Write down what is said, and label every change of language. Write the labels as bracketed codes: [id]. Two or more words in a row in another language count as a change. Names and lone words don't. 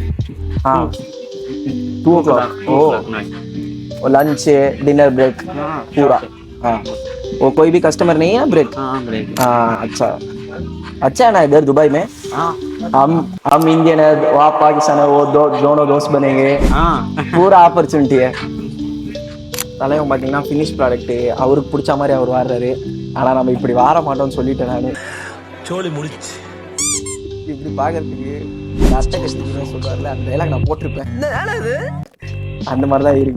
[hi] हाँ 2 o'clock. ओ, [en] lunch dinner break [hi] पूरा. हाँ, वो कोई भी कस्टमर नहीं है ब्रेक? हाँ, ब्रेक. हाँ, अच्छा है ना इधर दुबई में? हाँ. हम इंडियन है वहाँ पाकिस्तान है वो दोनों दोस्त बनेंगे पूरा opportunity है [ta] தலைவன் பார்த்தீங்கன்னா [en] finish product [ta] அவருக்கு பிடிச்ச மாதிரி அவர் வாடுறாரு. ஆனால் நம்ம இப்படி வார மாட்டோம்னு சொல்லிட்டேன் நான். சோலி முடிச்சு இப்படி பார்க்கறதுக்கு அஷ்ட கஷ்டத்துக்கு சொல்றாருல அந்த டைலாக் நான் போட்டிருப்பேன். அந்த மாதிரி தான் இருக்கு.